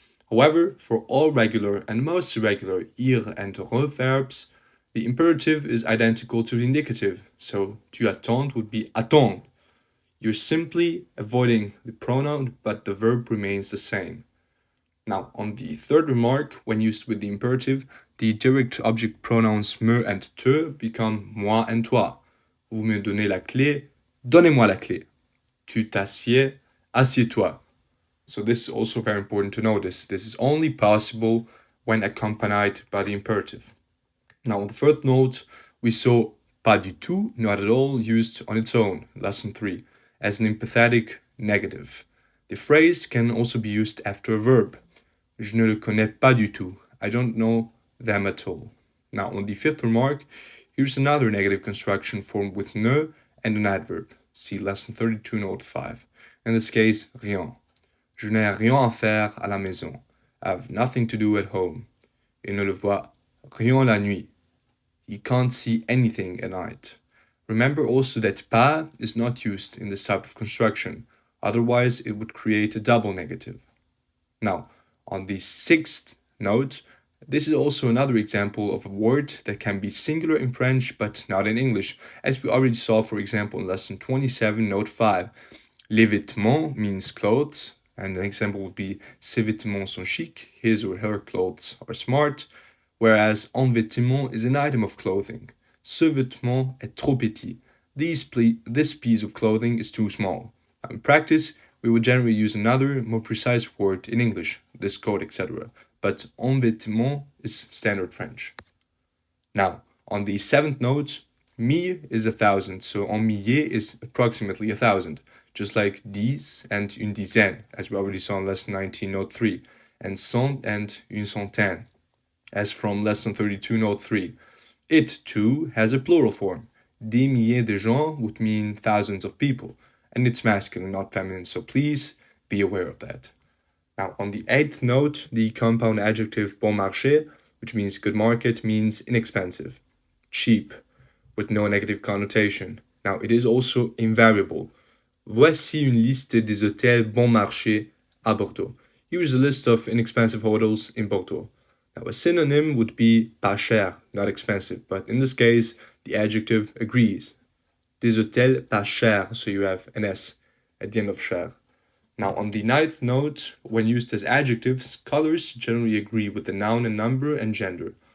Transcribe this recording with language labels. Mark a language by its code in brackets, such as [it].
[en] However, for all regular and most irregular ir and re verbs, the imperative is identical to the indicative, so [fr] tu attends [en] would be attendre. You're simply avoiding the pronoun, but the verb remains the same. Now, on the third remark, when used with the imperative, the direct object pronouns me and te become moi and toi. [fr] Vous me donnez la clé, donnez-moi la clé. Tu t'assieds, assieds-toi. [en] So this is also very important to notice. This is only possible when accompanied by the imperative. Now, on the first note, we saw pas du tout, not at all, used on its own, lesson 3, as an emphatic negative. The phrase can also be used after a verb. [fr] Je ne le connais pas du tout. [en] I don't know them at all. Now, on the fifth remark, here's another negative construction formed with ne and an adverb. See lesson 32, note 5. In this case, rien. [fr] Je n'ai rien à faire à la maison. [en] I have nothing to do at home. [fr] Il ne le voit rien la nuit. [en] He can't see anything at night. Remember also that pas is not used in this type of construction. Otherwise, it would create a double negative. Now, on the sixth note, this is also another example of a word that can be singular in French but not in English, as we already saw, for example, in lesson 27, note 5. Les vêtements means clothes, and an example would be [fr] ses vêtements sont chic, [en] his or her clothes are smart, whereas un vêtement is an item of clothing. [fr] Ce vêtement est trop petit. [en] This piece of clothing is too small. Now, in practice, we would generally use another, more precise word in English, this coat, etc. But un vêtement is standard French. Now, on the seventh note, mille is 1,000, so un millier is approximately 1,000, just like dix and une dizaine, as we already saw in lesson 19, note 3, and cent and une centaine, as from lesson 32, note 3. It, too, has a plural form. [fr] Des milliers de gens [en] would mean thousands of people, and it's masculine, not feminine, so please be aware of that. Now, on the eighth note, the compound adjective bon marché, which means good market, means inexpensive, cheap, with no negative connotation. Now, it is also invariable. [fr] Voici une liste des hôtels bon marché à Bordeaux. [en] Here is a list of inexpensive hotels in Bordeaux. Now, a synonym would be pas cher, not expensive, but in this case, the adjective agrees. [fr] Des hôtels pas chers, [en] so you have an S at the end of cher. Now, on the ninth note, when used as adjectives, colors generally agree with the noun and number and gender.